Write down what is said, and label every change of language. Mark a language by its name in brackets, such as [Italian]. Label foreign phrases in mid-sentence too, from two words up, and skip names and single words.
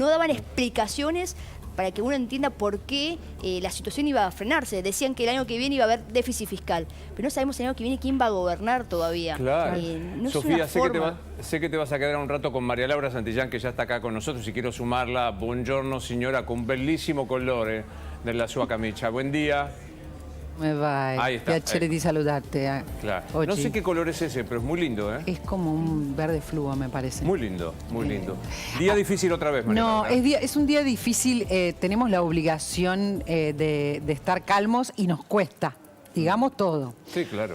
[Spanish] No daban explicaciones para que uno entienda por qué la situación iba a frenarse. Decían que el año que viene iba a haber déficit fiscal, pero no sabemos el año que viene quién va a gobernar todavía. Claro. No Sofía, es una forma. sé que te vas a quedar un rato con María Laura Santillán, que ya está acá con nosotros, y quiero sumarla. [Italian] Buongiorno, signora, con un bellissimo colore nella sua camicia. [Spanish] Buen día. [Italian] Come vai? [Spanish] Ahí está. [Italian] Piacere di [Spanish] saludarte. Claro. [Italian] Oggi. [Spanish] No sé qué color es ese, pero es muy lindo, ¿eh? Es como un verde fluo, me parece. Muy lindo, muy lindo. Día difícil otra vez, María No, Laura. es un día difícil. Tenemos la obligación de estar calmos y nos cuesta. Digamos todo. Sí, claro.